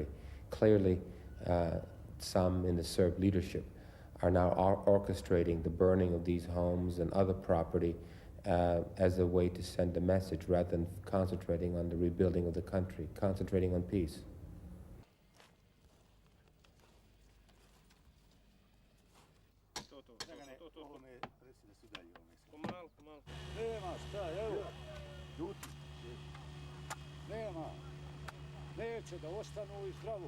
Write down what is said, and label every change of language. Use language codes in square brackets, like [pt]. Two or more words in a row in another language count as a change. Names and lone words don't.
[en] Clearly, some in the Serb leadership are now orchestrating the burning of these homes and other property as a way to send a message rather than concentrating on the rebuilding of the country, concentrating on peace. [sr] Nema šta, evo, ljuti. Nema. Neće da ostanu i zdravo.